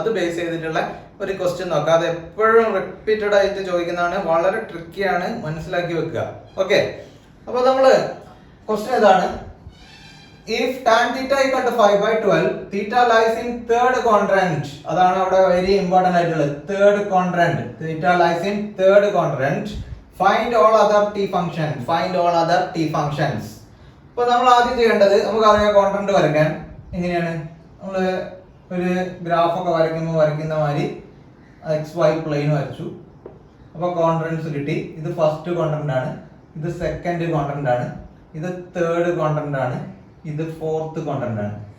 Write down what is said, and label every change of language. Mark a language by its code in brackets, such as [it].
[ml] അത് ബേസ് ചെയ്തിട്ടുള്ള ഒരു ക്വസ്റ്റ്യൻ നോക്കാം. അത് എപ്പോഴും റിപ്പീറ്റഡ് ആയിട്ട് ചോദിക്കുന്നതാണ്, വളരെ ട്രിക്കിയാണ്, മനസ്സിലാക്കി വെക്കുക. ഓക്കെ, അപ്പൊ നമ്മള് ക്വസ്റ്റ്യൻ ഇതാണ്. [en] If tan theta equal to 5/12, theta lies in third quadrant. [ml] അതാണ് അവിടെ വെരി ഇമ്പോർട്ടന്റ് ആയിട്ടുള്ളത്. Third quadrant. [en] Theta lies in third quadrant. Find all other t function. Find all other t functions. [ml] അപ്പോൾ നമ്മൾ ആദ്യം ചെയ്യേണ്ടത്, നമുക്കറിയാം ക്വാഡ്രന്റ് വരയ്ക്കാൻ എങ്ങനെയാണ്. നമ്മൾ ഒരു ഗ്രാഫ് ഒക്കെ വരയ്ക്കുന്ന മാതിരി XY പ്ലെയിൻ വരച്ചു. അപ്പോൾ ക്വാഡ്രന്റ്സ് കിട്ടി. ഇത് ഫസ്റ്റ് ക്വാഡ്രന്റ് ആണ്, ഇത് സെക്കൻഡ് ക്വാഡ്രന്റ് ആണ്, ഇത് തേർഡ് ക്വാഡ്രന്റ് ആണ്, ഇത് ഫോർത്ത് ക്വാഡ്രന്റ് ആണ്.